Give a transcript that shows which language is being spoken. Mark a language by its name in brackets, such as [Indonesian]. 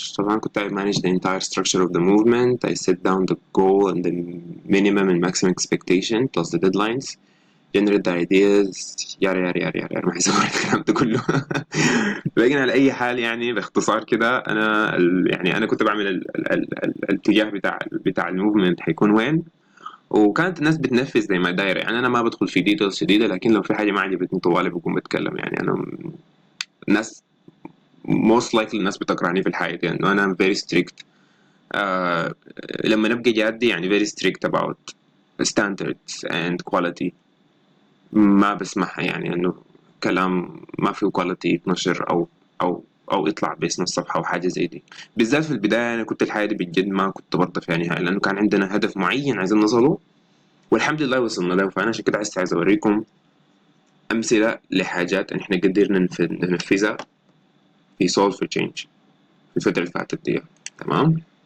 [Arabic] طبعا كنت [English] I manage the entire structure of the movement. I set down the goal and the minimum and maximum expectation plus the deadlines. generate the ideas [Arabic] يارا يارا يارا يارا ما حيسوي الكلام ده كله. لكن على أي حال يعني باختصار كده أنا يعني أنا كنت بعمل الاتجاه بتاع الموفمنت حيكون وين، وكانت الناس بتنفذ زي ما داير. يعني أنا ما بدخل في ديتيلز شديدة، لكن لو في حاجة ما عجبتني طوالي بكون بتكلم. يعني أنا الناس [English] most likely [Arabic] الناس بتكرهني في الحياة دي لأنه أنا [English] very strict. [Arabic] آه لما نبقى جادي يعني [English] very strict about standards and quality. [Arabic] ما بسمحها يعني انه كلام ما فيه quality يتنشر او يطلع باسم الصفحة او حاجة زي دي. بالذات في البداية انا كنت الحياة دي بجد ما كنت برضى فيها نهائي، لانه كان عندنا هدف معين عايزين نوصله والحمد لله وصلنا له. فانا عشان كده عايز اوريكم امثلة لحاجات ان احنا قدرنا ننفذها في solve for change في الفترة اللي فاتت دي. تمام.